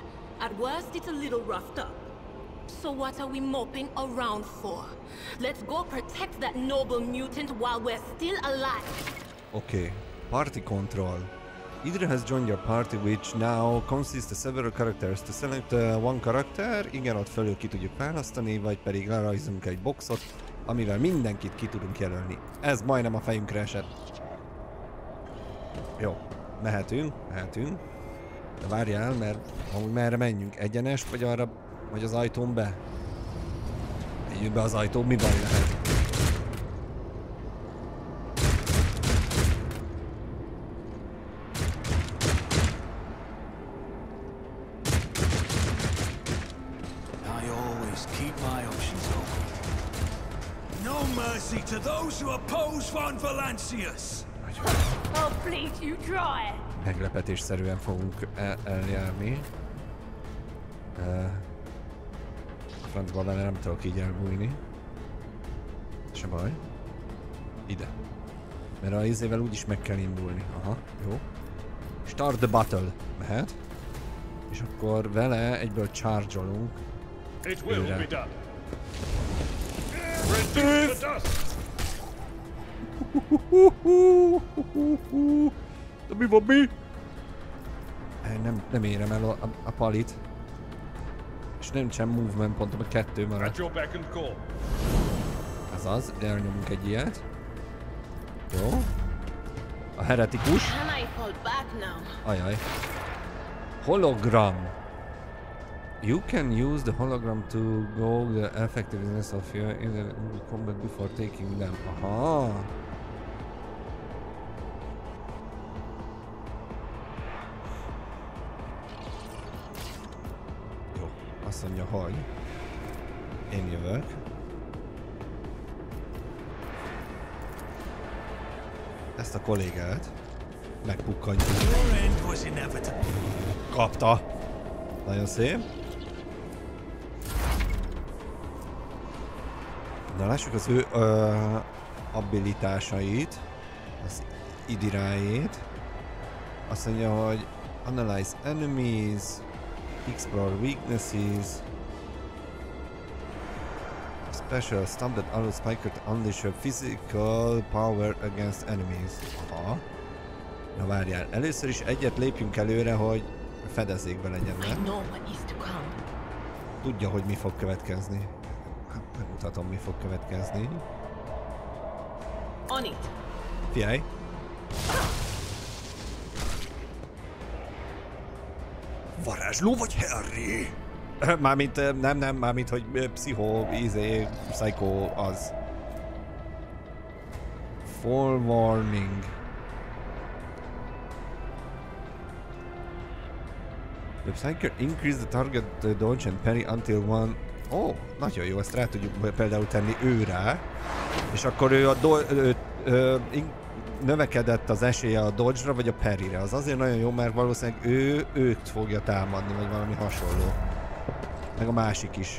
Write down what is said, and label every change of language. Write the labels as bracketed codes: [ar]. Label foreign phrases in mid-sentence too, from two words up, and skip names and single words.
[en] At worst, it's a little roughed up. So what are we moping around for? Let's go protect that noble mutant while we're still alive. Okay. Party control. Idra has joined your party, which now consists of several characters. To select one character, [hu] igen, ott fölül ki tudjuk választani, vagy pedig lerajzunk egy boxot, amivel mindenkit ki tudunk jelölni. Ez majdnem a fejünkre esett. Jó, mehetünk. De várjál, mert amúgy merre menjünk? Egyenest, vagy arra, vagy az ajtón be? Menjünk be az ajtón, mi baj lehet? [en] I always keep my options open. No mercy to those who oppose Von Valancius! Oh, please, you try. [hu] Meglepetésszerűen fogunk eljárni. Francba vele nem tudok így elbújni. Se baj. Ide. Mert a izével úgyis meg kell indulni. Aha, jó. [en] Start the battle. [hu] Mehet. És akkor vele egyből charge-olunk. [en] It will [hu] Őre. [en] be done. Reduce to dust! [hu] De mi van mi? Nem érem el a palit. És nincsen movement pontom, a 2 [en] At [hu] maradt. [en] your beck and call. [hu] Azaz, elnyomunk egy ilyet. Jó. A heretikus. [en] Can I fall back now? [hu] Ajaj. Hologram. [en] You can use the hologram to go the effectiveness of your combat before taking them. [hu] Aha. Jó. Azt mondja, hogy én jövök. Ezt a kollégát megpukkantjuk. [en] Your end was inevitable. [hu] Kapta. Nagyon szép. Na lássuk az ő abilitásait, az idirájét. Azt mondja, hogy [en] Analyze enemies, Explore weaknesses, Special Stomp that allows Spiker to unleash her physical power against enemies. [hu] Aha. Na várjál, először is egyet lépjünk előre, hogy fedezékbe legyen, nem? Tudja, hogy mi fog következni. Megmutatom, mi fog következni. Figyelj! Varázsló vagy Harry? Mármint, nem, mármint, hogy psycho az. [en] Forewarning. The Psyker increase the target dodge and parry until one... [hu] Ó, nagyon jó, ezt rá tudjuk például tenni ő rá. És akkor ő növekedett az esélye a dodge-ra vagy a parry-re. Az azért nagyon jó, mert valószínűleg őt fogja támadni, vagy valami hasonló. Meg a másik is.